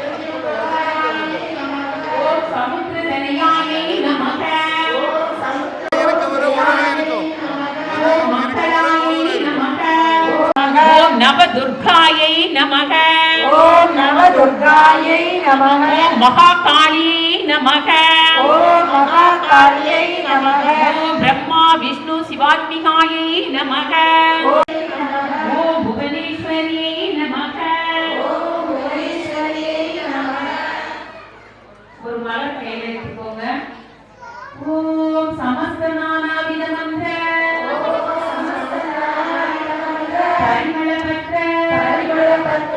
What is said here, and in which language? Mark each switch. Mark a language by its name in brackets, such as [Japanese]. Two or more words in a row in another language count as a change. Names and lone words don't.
[Sanskrit] ओम समुद्रधनयायै नमः ओम मंगलायै नमः ओम नवदुर्गायै नमः ओम् नवदुर्गायै नमः ओम महाकालियै नमः ओम् महाकाल्यै नमः ओम ब्रह्मा विष्णु शिवात्मिकायै नमः ओम भुवनेश्वर्यै नमः ओम् भुवनेश्वर्यै नमः [Tamil] ஒரு மலர் கையில் எடுத்துக்கோங்க. [Sanskrit] ओम् समस्त नानाविध मन्त्र परिमलपत्र परिमलपत्र